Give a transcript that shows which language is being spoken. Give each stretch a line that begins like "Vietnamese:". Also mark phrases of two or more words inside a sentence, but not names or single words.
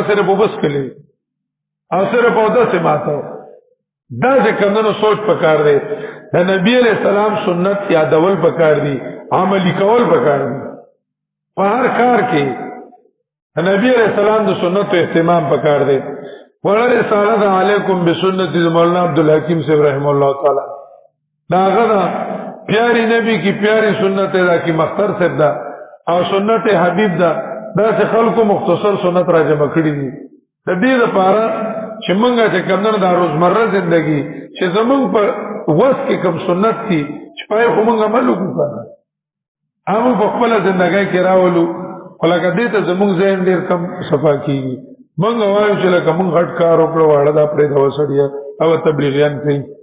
Pashto: سره وبس کړي او سره په داسې ماته دا چې کومو سوچ پکار دی د نبی عليه السلام سنت یادول پکار دي عملی کول پکار دي په هر کار کې نبی عليه السلام د سنت اهتمام پکار دی ولر رسالت
Arabic: علیکم بسنت
Pashto: مولانا عبدالحکیم صاحب رحم الله تعالی دا غدا
Urdu: پیاری نبی کی پیاری سنت
Pashto: دا کی مختار صاحب دا او سنت حبیب دا چې خلکو مختصر سنت را جمع کړی دي د دې لپاره چې موږ چې کومه د روزمره ژوندۍ چې زمونږ په وس کې کوم سنت دي چې پای خو موږ عمل وکړو هغه په خپل ژوندۍ کې راولو ولکه دې ته زمونږ ذهن ډېر کم صفا کیږي موږ وایو چې لکه موږ غټ کار وکړو واړه دا پرې د وسړیا او تبلیغیان کوي